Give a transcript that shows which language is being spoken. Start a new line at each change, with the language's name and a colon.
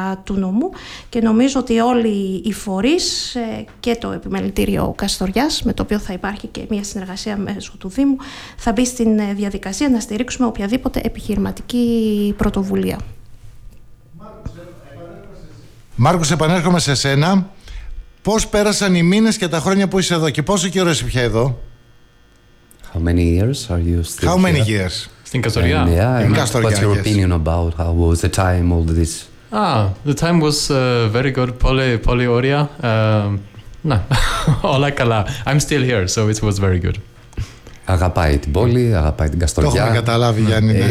Greek: του νομού, και νομίζω ότι όλοι οι φορείς και το Επιμελητήριο Καστοριάς, με το οποίο θα υπάρχει και μια συνεργασία μέσω του Δήμου, θα μπει στην διαδικασία να στηρίξουμε οποιαδήποτε επιχειρηματική πρωτοβουλία. Μάρκος, επανέρχομαι σε σένα. Πώς πέρασαν οι μήνες και τα χρόνια που είσαι εδώ, και πόσο καιρό είσαι πια εδώ?
English: How many years are you still How many years?
Greek: Στην Καστοριά.
English: What's your opinion about how was the time all this? The time was very good.
Greek: Πολύ ωραία. Ναι, όλα καλά.
English: I'm still here, so it was very good.
Greek: Αγαπάει την πόλη, αγαπάει την Καστοριά. Το έχουμε καταλάβει, Γιάννη.